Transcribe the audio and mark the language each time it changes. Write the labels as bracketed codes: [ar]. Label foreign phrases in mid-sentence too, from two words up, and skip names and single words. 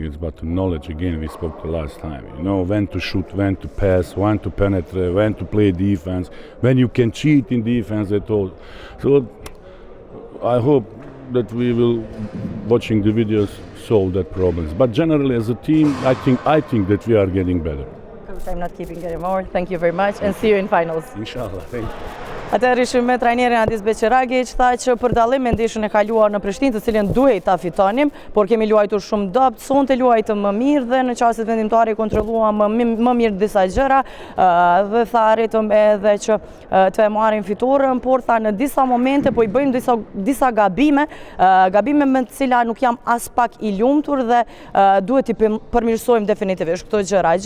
[en] It's about the knowledge. Again, we spoke the last time. You know when to shoot, when to pass, when to penetrate, when to play defense, when you can cheat in defense at all. So I hope that we will, watching the videos, solve that problems. But generally, as a team, I think that we are getting better. Coach, I'm not keeping it anymore. Thank you very much, and see you in finals. Inshallah. Thank you. [sq] Atëherë ishim me trajnerin Adis Beqiragić, tha që për dallim me ndeshjen e kaluar në Prishtinë, të cilën duhej ta fitonim, por kemi luajtur shumë dopt, sonte luajtëm më mirë dhe në çastet vendimtare kontrolluam më mirë disa gjëra dhe tha arritëm edhe që të e marrim fitoren, por tha në disa momente po I bëjmë disa gabime me të cila nuk jam as pak I lumtur dhe duhet I përmirësojmë definitivisht këto gjëra.